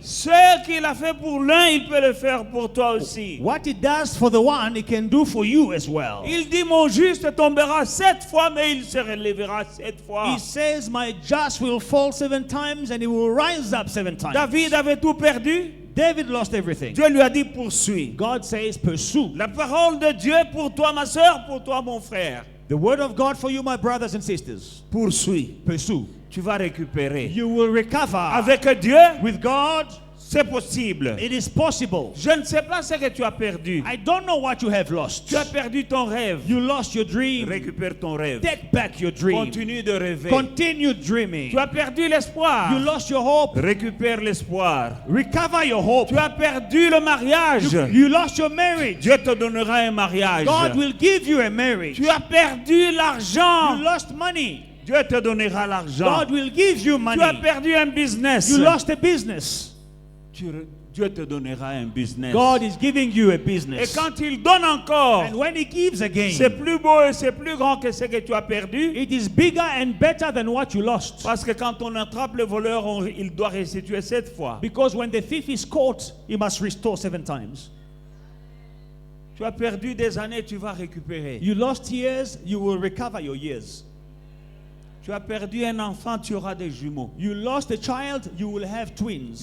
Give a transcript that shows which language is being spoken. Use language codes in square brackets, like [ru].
[fr] Ce qu'il a fait pour l'un, il peut le faire pour toi aussi. [en] What he does for the one, he can do for you as well. [fr] Il dit, mon juste tombera 7 fois, mais il se relèvera 7 fois. [en] He says, my just will fall 7 times and he will rise up 7 times. [fr] David avait tout perdu. [en] David lost everything. [fr] Dieu lui a dit, poursuis. [en] God says, pursue. [fr] La parole de Dieu pour toi, ma soeur, pour toi, mon frère. [en] The word of God for you, my brothers and sisters. [fr] Poursuis. [en] Pursue. [fr] Tu vas récupérer. [en] You will recover. [fr] Avec Dieu, [en] With God, [fr] c'est possible. [en] it is possible. [fr] Je ne sais pas ce que tu as perdu. [en] I don't know what you have lost. [fr] Tu as perdu ton rêve. [en] You lost your dream. [fr] Récupère ton rêve. [en] Take back your dream. [fr] Continue de rêver. [en] Continue dreaming. [fr] Tu as perdu l'espoir. [en] You lost your hope. [fr] Récupère l'espoir. [en] Recover your hope. [fr] Tu as perdu le mariage. [en] You lost your marriage. [fr] Dieu te donnera un mariage. [en] God will give you a marriage. [fr] Tu as perdu l'argent. [en] You lost money. [fr] Dieu te donnera l'argent. [en] God will give you [fr] Tu as [en] money. [fr] perdu un business. [en] You lost a business. [fr] Dieu te donnera un business. [en] God is giving you a [fr] Et [en] business. [fr] quand il donne encore, [en] And when he gives [fr] c'est [en] again, [fr] plus beau et c'est plus grand que ce que tu as perdu. [en] it is bigger and better than what you lost. [fr] Parce que quand on attrape le voleur, il doit restituer 7 fois. [en] Because when the thief is caught, he must restore 7 times. [fr] Tu as perdu des années, tu vas récupérer. [en] You lost years, you will recover your years. [fr] Tu as perdu un enfant, tu auras des jumeaux. [en] You lost a child, you will have twins.